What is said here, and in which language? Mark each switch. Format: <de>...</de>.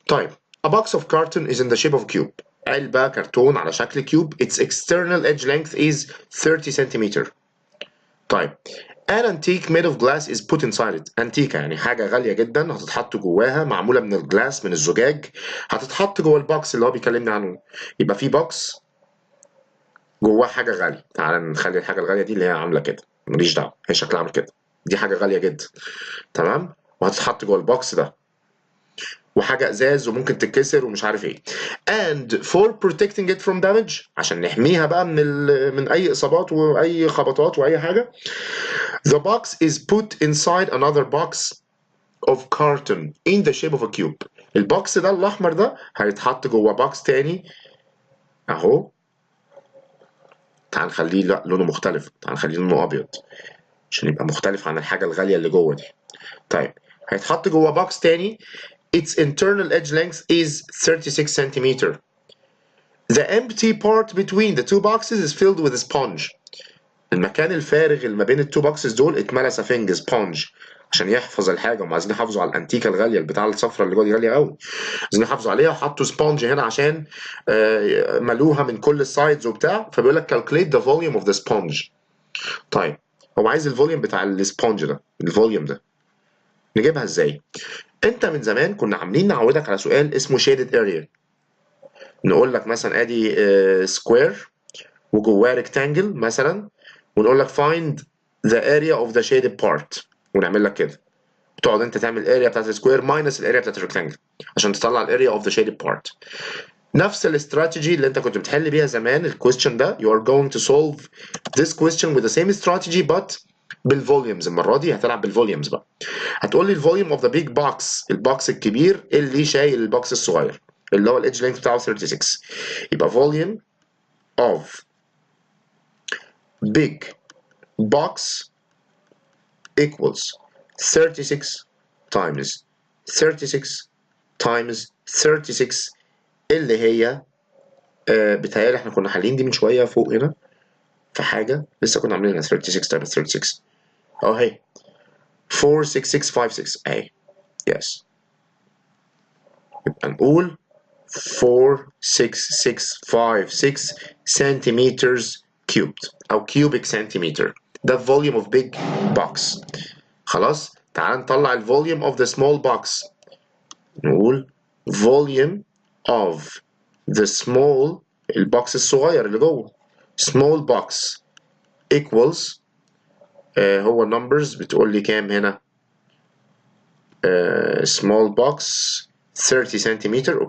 <ar>طيب</ar> <en>a box of carton is in the shape of a cube.</en> <ar>علبه كرتون على شكل كيوب.</ar> <en>its external edge length is 30 centimeter.</en> <ar>طيب</ar> <en>an antique made of glass is put inside it.</en> <ar>انتيكه يعني حاجه غاليه جدا هتتحط جواها، معموله من الجلاس من الزجاج، هتتحط جوه البوكس اللي هو بيكلمني عنه. يبقى في بوكس جواه حاجه غاليه، تعال نخلي الحاجه الغاليه دي اللي هي عامله كده، ماليش دعوه هي شكلها عامل كده، دي حاجه غاليه جدا تمام، وهتتحط جوه البوكس ده، وحاجه ازاز وممكن تتكسر ومش عارف ايه.</ar> <en>and for protecting it from damage،</en> <ar>عشان نحميها بقى من اي اصابات واي خبطات واي حاجه.</ar> <en>the box is put inside another box of carton in the shape of a cube.</en> <ar>البوكس ده الاحمر ده هيتحط جوه بوكس تاني اهو، تعال نخليه لا لونه مختلف، تعال نخليه لونه ابيض عشان يبقى مختلف عن الحاجه الغاليه اللي جوه دي. طيب هيتحط جوه بوكس تاني</ar> <en>its internal edge length is 36 centimeter. The empty part between the two boxes is filled with a sponge.</en> <ar>المكان الفارغ اللي ما بين التو بوكسز دول اتملى سفنج سبونج عشان يحفظ الحاجه، هم عايزين يحافظوا على الانتيكه الغاليه البتاع الصفراء اللي جوه دي غاليه قوي، عايزين يحافظوا عليها، حطوا سبونج هنا عشان ملوها من كل السايدز وبتاع، فبيقول لك</ar> <en>calculate the volume of the sponge.</en> <ar>طيب هو عايز الفوليوم بتاع السبونج ده، الفوليوم ده. نجيبها ازاي؟ انت من زمان كنا عاملين نعودك على سؤال اسمه</ar> <en>shaded area.</en> <ar>نقول لك مثلا ادي سكوير وجواه ريكتانجل مثلا، ونقول لك</ar> <en>find the area of the shaded part،</en> <ar>ونعمل لك كده. تقعد انت تعمل الاريا بتاعت السكوير ماينس الاريا بتاعت الريكتانجل عشان تطلع الاريا اوف ذا shaded part. نفس الاستراتيجي اللي انت كنت بتحل بيها زمان الكويستشن ده.</ar> <en>you are going to solve this question with the same strategy but بالفوليومز.</en> <ar>المره دي هتلعب بالفوليومز بقى. هتقول لي</ar> <en>الفوليوم of the big box,</en> <ar>البوكس الكبير اللي شايل البوكس الصغير اللي هو الايدج لينث بتاعه 36. يبقى</ar> <en>volume of big box equals 36 times 36</en> <ar>times 36 اللي هي بتهيألي احنا كنا حالين دي من شويه فوق هنا في حاجه لسه كنا عاملينها 36 times 36 اهي 46656 اهي.</ar> <en>Yes.</en> <ar>يبقى نقول</ar> <en>46656 centimeters cubed او cubic centimeter. ده volume of big box.</en> <ar>خلاص تعال نطلع الفوليوم of the small box. نقول</ar> <en>volume of the small</en> <ar>البوكس الصغير اللي جوه</ar> <en>small box equals</en> <ar>هو numbers بتقول لي كام هنا small box 30 سنتيمتر.</ar>